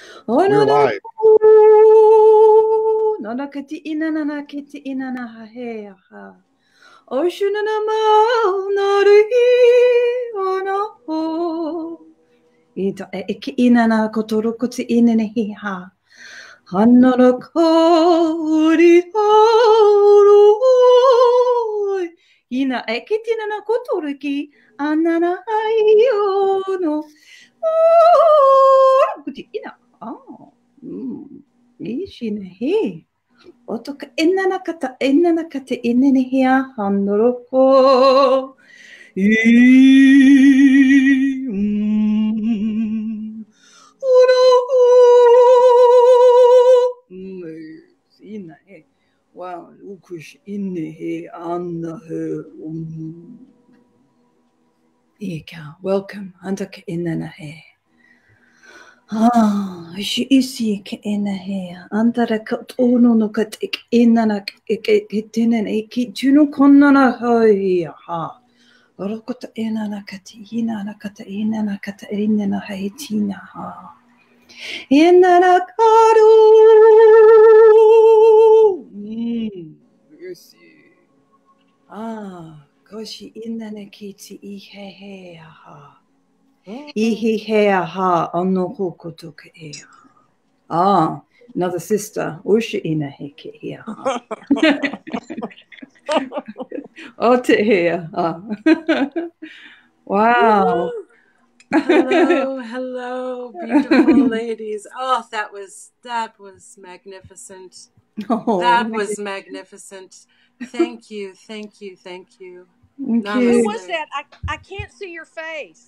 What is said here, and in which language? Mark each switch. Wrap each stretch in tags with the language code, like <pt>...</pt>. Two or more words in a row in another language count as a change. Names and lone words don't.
<en>Oh, no, We're no. live. No, no, kati ina na kiti ina na ha he ha. Oh, shuna na ma naru hi ona ho. Ita e ki ina na kotoro kuti ina ne hi ha. Hanoro kori haru. Ina e kiti ina na kotoro ki anana hai ono. Oh, kuti ina. Oh. Ishina he. Otoka inana kata inene hia handoroko. Ina he. Wow, ukush inne he anda he. Ika, welcome. Andaka inana he. She isi ke ina hea. Antara kat ono no kat ik ina na kitinen e ki tuno konna na hoi ha. Rokota ina na katina na kata ina na kata ina na haitina ha. Ina na karu. Koshi ina na kiti I he hea ha. Ihi hea ha ano hokoto ke ea. Another sister. Usha ina heke hea ha. O te hea ha. Wow. Hello, hello, beautiful ladies. Oh, that was magnificent. Oh, that was magnificent. Thank you, thank you, thank you. Who was that? I can't see your face.</en>